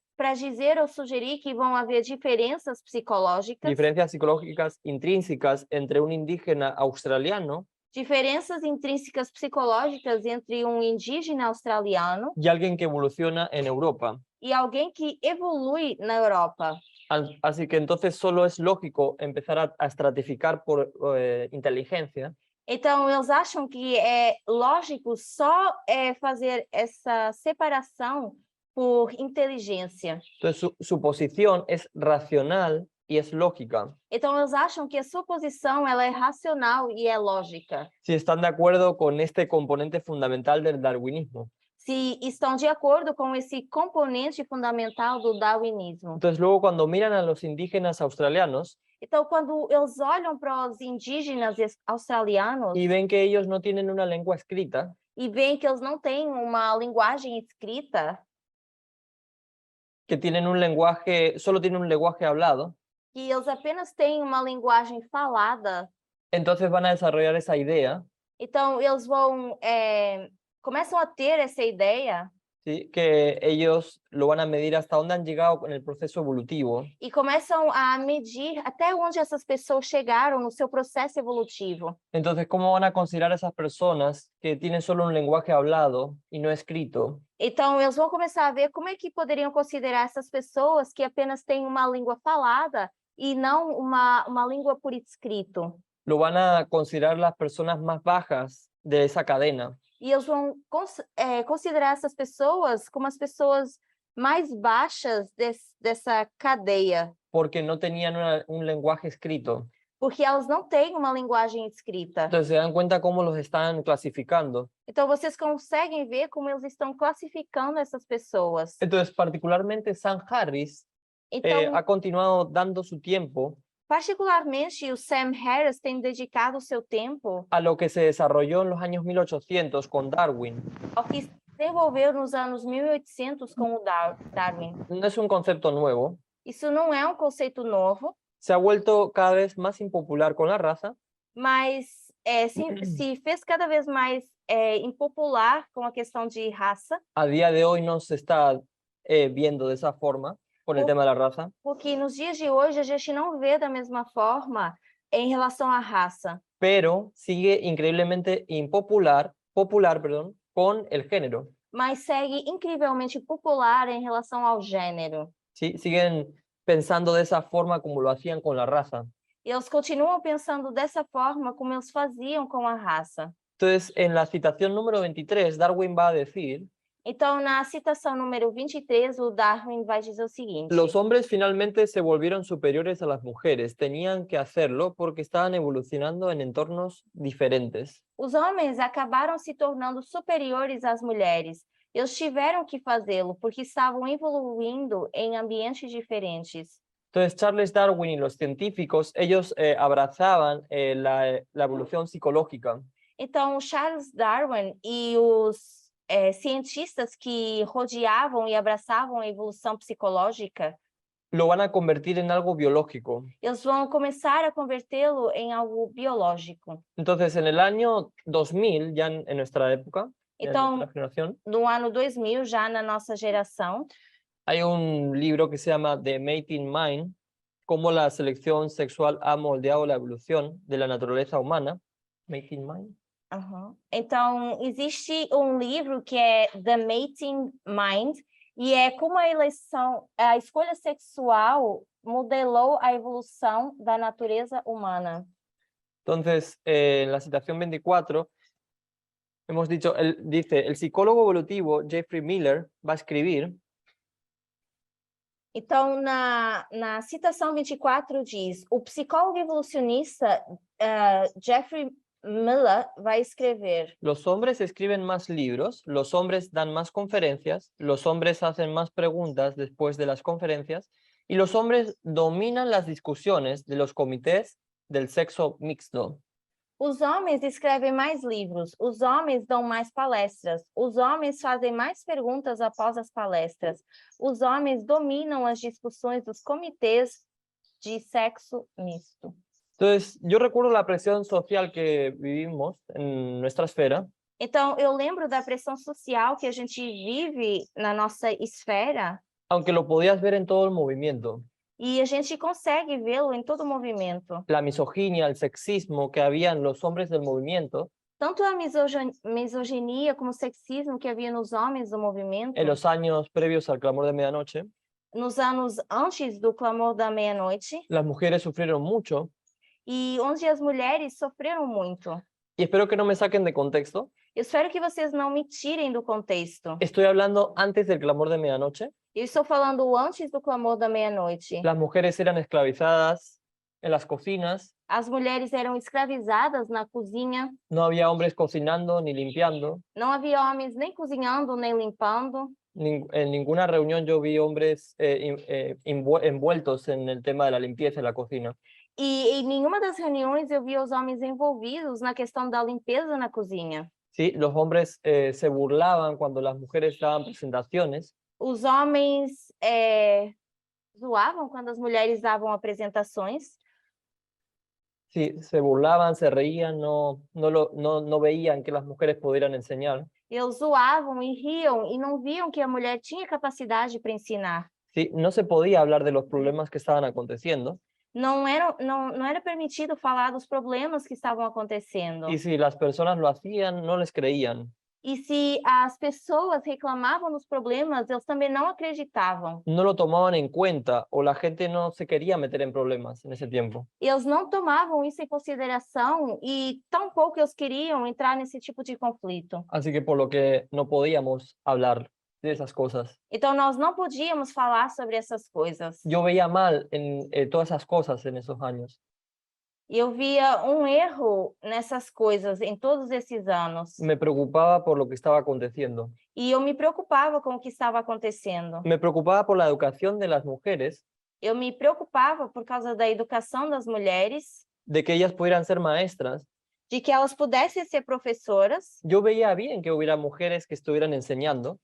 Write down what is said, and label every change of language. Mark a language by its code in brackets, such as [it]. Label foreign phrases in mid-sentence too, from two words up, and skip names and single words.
[pt] Para dizer ou sugerir que vão haver diferenças psicológicas, [es] diferencias psicológicas intrínsecas entre un indígena australiano [pt] diferenças intrínsecas psicológicas entre um indígena australiano [es] y alguien que evoluciona en Europa. [pt] e alguém que evolui na Europa. [es] Así que entonces solo es lógico empezar a estratificar por inteligencia. [pt] Então, eles acham que é lógico só fazer essa separação por inteligência. [es] Entonces su posición es racional y es lógica. [pt] Então, eles acham que a sua posição ela é racional e é lógica. [es] Si están de acuerdo con este componente fundamental del darwinismo. [pt] Se estão de acordo com esse componente fundamental do darwinismo. [es] Entonces luego cuando miran a los indígenas australianos [pt] Então, quando eles olham para os indígenas australianos [es] y ven que ellos no tienen una lengua escrita, [pt] e veem que eles não têm uma linguagem escrita, [es] que tienen un lenguaje, solo tienen un lenguaje hablado, [pt] que eles apenas têm uma linguagem falada, [es] entonces van a desarrollar esa idea, [pt] então eles começam a ter essa ideia [es] ¿sí? Que ellos lo van a medir hasta dónde han llegado con el proceso evolutivo. [pt] e começam a medir até onde essas pessoas chegaram no seu processo evolutivo. [es] Entonces, ¿cómo van a considerar a esas personas que tienen solo un lenguaje hablado y no escrito? [pt] Então, eles vão começar a ver como é que poderiam considerar essas pessoas que apenas têm uma língua falada e não uma língua por escrito. [es] Lo van a considerar las personas más bajas de esa cadena. [pt] E eles vão considerar essas pessoas como as pessoas mais baixas dessa cadeia, [es] Porque no tenían un lenguaje escrito. [pt] porque elas não têm uma linguagem escrita. [es] Entonces se dan cuenta cómo los están clasificando. [pt] Então, vocês conseguem ver como eles estão classificando essas pessoas. [es] Entonces, particularmente Sam Harris [pt] Então, [es] ha continuado dando su tiempo [pt] particularmente, o Sam Harris tem dedicado o seu tempo [es] a lo que se desarrolló en los años 1800 con Darwin. [pt] ao que se desenvolveu nos anos 1800 com o Darwin. [es] No es un concepto nuevo. [pt] Isso não é um conceito novo, [es] Se ha vuelto cada vez más impopular con la raza, [pt] mas se fez cada vez mais impopular com a questão de raça, [es] a día de hoy no se está viendo de esa forma con el tema de la raza, [pt] porque nos dias de hoje a gente não vê da mesma forma em relação à raça, [es] pero sigue increíblemente popular, con el género. [pt] mas segue incrivelmente popular em relação ao gênero. [es] ¿Sí? Siguen pensando de esa forma como lo hacían con la raza. [pt] E eles continuam pensando dessa forma como eles faziam com a raça. [es] Entonces, en la citación número 23, Darwin va a decir: [pt] Então, na citação número 23, o Darwin vai dizer o seguinte: [es] los hombres finalmente se volvieron superiores a las mujeres. Tenían que hacerlo porque estaban evolucionando en entornos diferentes. [pt] os homens acabaram se tornando superiores às mulheres. Eles tiveram que fazê-lo porque estavam evoluindo em ambientes diferentes. [es] Entonces, Charles Darwin y los científicos, ellos abrazaban la evolución psicológica. [pt] Então, Charles Darwin e os cientistas que rodeavam e abraçavam a evolução psicológica, [es] lo van a convertir en algo biológico. [pt] eles vão começar a convertê-lo em algo biológico. [es] Entonces, en el año 2000, ya en nuestra época, [pt] Então, [es] en nuestra generación, [pt] no ano 2000, já na nossa geração, [es] hay un libro que se llama The Mating Mind, cómo la selección sexual ha moldeado la evolución de la naturaleza humana. Mating Mind. [pt] Então, existe um livro que é The Mating Mind, e é como a escolha sexual modelou a evolução da natureza humana. [es] Entonces, en la citación 24, hemos dicho, dice, el psicólogo evolutivo Jeffrey Miller va a escribir. [pt] Então, na citação 24 diz, o psicólogo evolucionista Jeffrey Miller vai escrever: [es] los hombres escriben más libros, los hombres dan más conferencias, los hombres hacen más preguntas después de las conferencias y los hombres dominan las discusiones de los comités del sexo mixto. [pt] Os homens escrevem mais livros, os homens dão mais palestras, os homens fazem mais perguntas após as palestras, os homens dominam as discussões dos comitês de sexo misto. [es] Entonces, yo recuerdo la presión social que vivimos en nuestra esfera, [pt] Então, eu lembro da pressão social que a gente vive na nossa esfera [es] aunque lo podías ver en todo el movimiento. [pt] e a gente consegue vê-lo em todo o movimento. [es] La misoginia, el sexismo que había en los hombres del movimiento [pt] Tanto a misoginia como o sexismo que havia nos homens do movimento, [es] en los años previos al clamor de medianoche, [pt] nos anos antes do clamor da meia-noite, [es] las mujeres sufrieron mucho, [pt] e onde as mulheres sofreram muito. [es] y espero que no me saquen de contexto. [pt] Eu espero que vocês não me tirem do contexto. [es] Estoy hablando antes del clamor de medianoche. [pt] Eu estou falando antes do clamor da meia-noite. [es] Las mujeres eran esclavizadas en las cocinas, [pt] As mulheres eram escravizadas na cozinha, [es] no había hombres cocinando ni limpiando. [pt] não havia homens nem cozinhando nem limpando. [es] En ninguna reunión yo vi hombres envueltos en el tema de la limpieza en la cocina. [pt] E em nenhuma das reuniões eu via os homens envolvidos na questão da limpeza na cozinha. [es] ¿Sí? Los hombres se burlaban cuando las mujeres daban presentaciones. [pt] Os homens zoavam quando as mulheres davam apresentações. [es] Sí, se burlaban, se reían, no veían que las mujeres pudieran enseñar. [pt] Eles zoavam e riam e não viam que a mulher tinha capacidade para ensinar. [es] Sí, no se podía hablar de los problemas que estaban aconteciendo. [pt] Não era permitido falar dos problemas que estavam acontecendo. [es] Y si las personas lo hacían, no les creían. [pt] E se as pessoas reclamavam dos problemas, eles também não acreditavam. [es] No lo tomaban en cuenta o la gente no se quería meter en problemas en ese tiempo. [pt] Eles não tomavam isso em consideração e tampouco eles queriam entrar nesse tipo de conflito. [es] Así que por lo que no podíamos hablar de esas cosas. [pt] Então nós não podíamos falar sobre essas coisas. [es] Yo veía mal en todas esas cosas en esos años. [pt] Eu via erro nessas coisas em todos esses anos. [es] Me preocupaba por lo que estaba aconteciendo. [pt] E eu me preocupava com o que estava acontecendo. [es] Me preocupaba por la educación de las mujeres, [pt] Eu me preocupava por causa da educação das mulheres, [es] de que ellas pudieran ser maestras. [pt] de que elas pudessem ser professoras. [es] Yo veía bien que hubiera mujeres que estuvieran enseñando,